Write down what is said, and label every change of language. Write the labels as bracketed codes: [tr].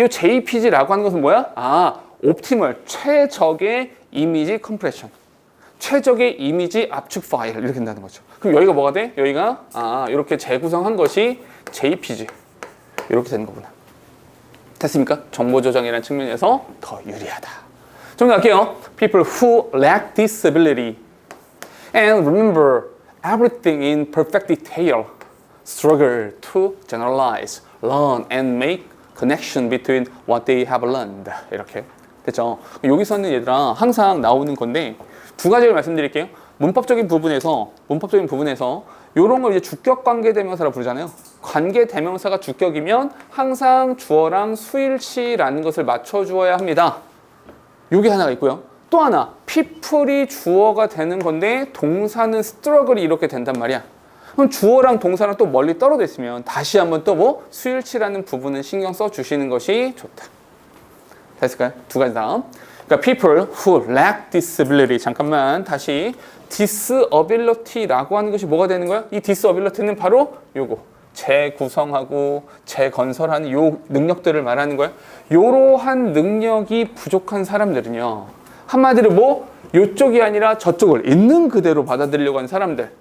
[ko] 이 JPG라고 하는 것은 뭐야? 옵티멀, 최적의 이미지 컴프레션. 최적의 이미지 압축 파일. 이렇게 된다는 거죠. 그럼 여기가 뭐가 돼? 여기가, 이렇게 재구성한 것이 JPG. 이렇게 되는 거구나. 됐습니까? 정보 저장이라는 측면에서 더 유리하다. 좀 더 할게요. [en] People who lack this ability and remember everything in perfect detail struggle to generalize, learn, and make connection between what they have learned. [ko] 이렇게 됐죠? 여기서는 얘들아 항상 나오는 건데 두 가지를 말씀드릴게요. 문법적인 부분에서 이런 걸 이제 주격 관계 대명사라 부르잖아요. 관계 대명사가 주격이면 항상 주어랑 수일치라는 것을 맞춰 주어야 합니다. 요게 하나가 있고요. 또 하나, people이 주어가 되는 건데 동사는 struggle이 이렇게 된단 말이야. 그럼 주어랑 동사랑 또 멀리 떨어져 있으면 다시 한번 또 수일치라는 부분은 신경 써 주시는 것이 좋다. 됐을까요? 두 가지 다음. 그러니까 [en] people who lack disability. [ko] 잠깐만 다시 disability라고 하는 것이 뭐가 되는 거야? 이 disability는 바로 요거 재구성하고 재건설하는 요 능력들을 말하는 거야. 요러한 능력이 부족한 사람들은요. 한마디로 요쪽이 아니라 저쪽을 있는 그대로 받아들이려고 하는 사람들.